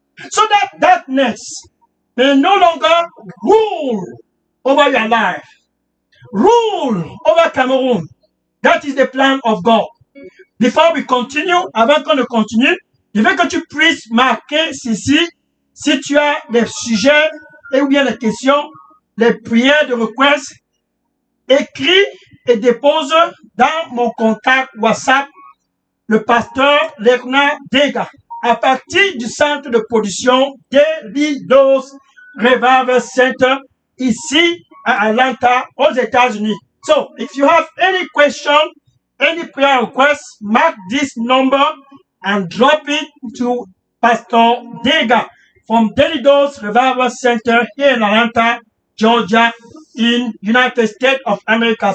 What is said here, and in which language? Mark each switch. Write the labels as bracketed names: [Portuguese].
[English] So that darkness may no longer rule over your life. Rule over Cameroon. That is the plan of God. Before we continue, [French] avant qu'on ne continue, je veux que tu puisses marquer ceci, si tu as des sujets et ou bien des questions, les prières de request, écris et dépose dans mon contact WhatsApp, le pasteur Lerna Dega, à partir du centre de production Daily Dose Revival Center, ici à Atlanta, aux États-Unis. [English] So, if you have any question, any prayer request, mark this number and drop it to Pastor Dega from Daily Dose Revival Center here in Atlanta, Georgia, in United States of America.